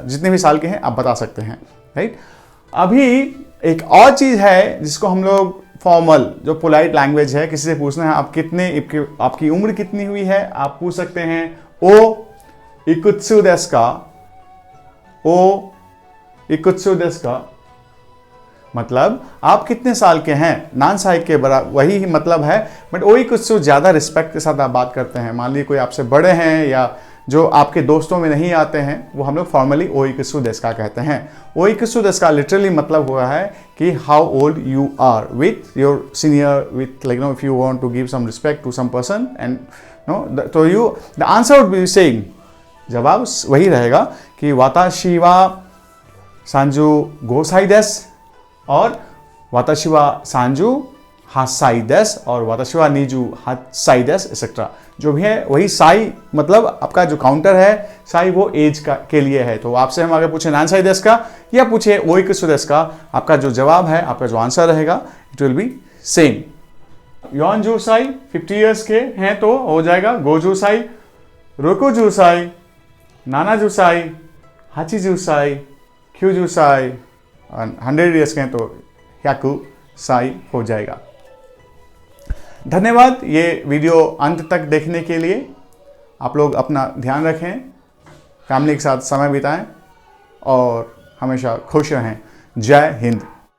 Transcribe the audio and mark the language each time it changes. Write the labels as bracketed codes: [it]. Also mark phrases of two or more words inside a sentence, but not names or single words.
[hi] जितने भी साल के हैं आप बता सकते हैं, राइट. अभी एक और चीज है जिसको हम लोग फॉर्मल, जो पोलाइट लैंग्वेज है, किसी से पूछना है आप कितने, आपकी उम्र कितनी हुई है, आप पूछ सकते हैं [ja] おいくつですか, おいくつですか, [hi] मतलब आप कितने साल के हैं. [ja] なんさい [hi] के बराबर वही मतलब है, बट [ja] おいくつ [hi] ज्यादा रिस्पेक्ट के साथ आप बात करते हैं. मान लीजिए कोई आपसे बड़े हैं या जो आपके दोस्तों में नहीं आते हैं, वो हम लोग फॉर्मली [ja] おいくつですか [hi] कहते हैं. [ja] おいくつですか [en] लिटरली [hi] मतलब हुआ है कि [en] how old you are with your senior, with like no if you want to give some respect to some person and no, [ja] तो [en] you the answer would be saying, [hi] जवाब वही रहेगा कि [ja] わたしはさんじゅうごさいです, और わたしはさんじゅうはっさいです, और わたしはにじゅうはっさいです एक्सेट्रा. [hi] जो भी है वही साई, मतलब आपका जो काउंटर है साई वो एज का के लिए है. तो आपसे हम अगर पूछे [ja] なんさいですか [hi] या पूछे [ja] おいくつですか, [hi] आपका जो जवाब है, आपका जो आंसर रहेगा, [en] it will be same. [ja] よんじゅうさい [hi] 50 ईयर्स के हैं तो हो जाएगा [ja] ごじゅうさい、ろくじゅうさい、ななじゅうさい、はちじゅうさい、きゅうじゅうさい, [hi] 100 ईयर्स के हैं तो [ja] ひゃくさい [hi] हो जाएगा. धन्यवाद ये वीडियो अंत तक देखने के लिए. आप लोग अपना ध्यान रखें, फैमिली के साथ समय बिताएं और हमेशा खुश रहें. जय हिंद.